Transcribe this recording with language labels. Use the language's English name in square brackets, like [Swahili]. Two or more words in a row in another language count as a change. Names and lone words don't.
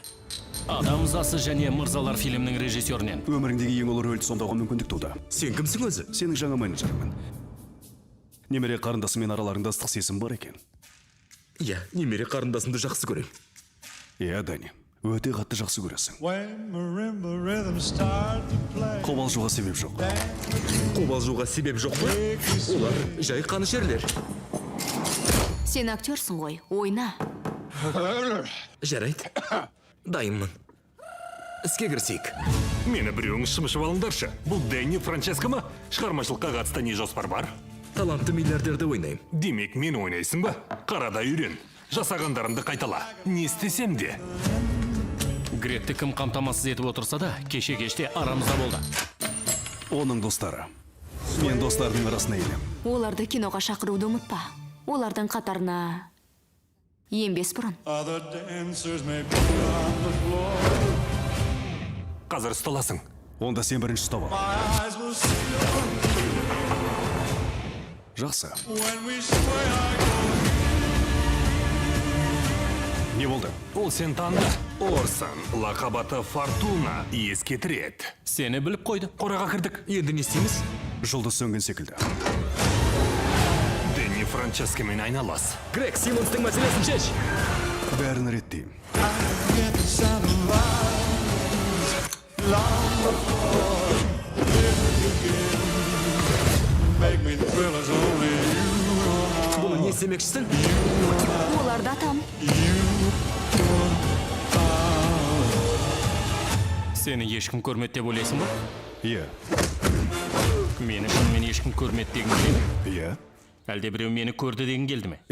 [Kazakh] Адам ызасы және мырзалар фильмнің режиссерінен. Өміріңдегі ең ұлы рөлді сомдауға мүмкіндік туды. Сен кімсің өзі? Сенің жаңа менеджерімін. Немере қарындасымен араларыңда ыстық сезім бар екен. Иә, немере қарындасымды жақсы көрем. Иә, Дэнни, өте қатты жақсы көресің. [English] When marimba rhythms start to play, [Kazakh] Қобалжуға себеп жоқ. Қобалжуға себеп жоқ па? Олар жай қанішерлер. Сен актерсың ғой, ойна. Жарайды. Дайынмын. Іске кірсейік. Мені біреуіңіз шымышып алыңдаршы. Бұл Дэнни Франческо ма? Шығармашылыққа қатысты не жоспар бар? Талантты миллиардерді ойнайым. Демек, мен ойнайсың ба? Қарада үйрен. Жасағандарымды қайтала. Не істесем де? Грегті кім қамтамасыз етіп отырса да, кеше-кеште арамызда болды. Оның достары. Мен достардың арасына енем. Оларды киноға шақыруды ұмытпа. Олардың қатарына енбес бұрын. [English] other dancers may be on the floor. [Kazakh] Қазір ұсталасың. Онда сен бірінші ұстап ал. [English] My eyes will see [Kazakh] Жақсы. [English] when we sway our [Kazakh] Не болды? Ол сен танды. Орсон, лақабаты Фортуна, ескетіреді. Сені біліп қойды. Қораға кірдік. Енді не істейміз? Жұлдыз сөнген секілді. Дэнни Франческомен айналас. Грег Симмонстың мәселесін шеш. Бәрін реттеймін. [English] get the sound of violence long before it begins. Make me thrill as only you [Kazakh] Бұны не істемекшісің? Оларды атам. Сені ешкім көрмеді деп ойлайсың ба? Иә. Мені шынымен ешкім көрмеді деген келе ме? Иә. Әлде біреу мені көрді деген келді ме?